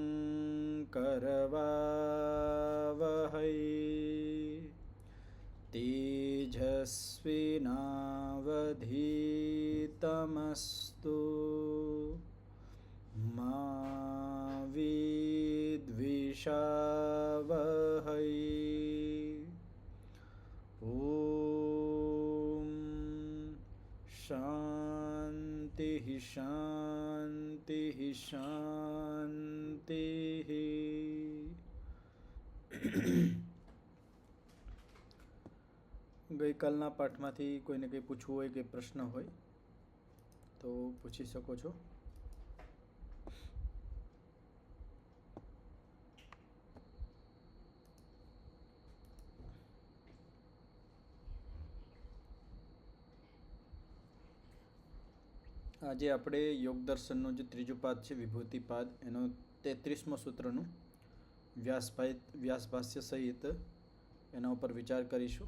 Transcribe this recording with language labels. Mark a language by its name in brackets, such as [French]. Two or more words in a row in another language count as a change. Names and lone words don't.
[Sanskrit] करवावहै तेजस्विनावधीतमस्तु मा विद्विषावहै। ॐ शान्तिः शान्तिः शान्तिः। [Gujarati] ગઈકાલના પાઠમાંથી કોઈને કંઈ પૂછવું હોય કે પ્રશ્ન હોય તો પૂછી શકો છો. આજે આપણે યોગ દર્શનનો જે ત્રીજો પાદ છે વિભૂતિપાદ એનો 33મો સૂત્રનું વ્યાસભાષ્ય સહિત એના ઉપર વિચાર કરીશું.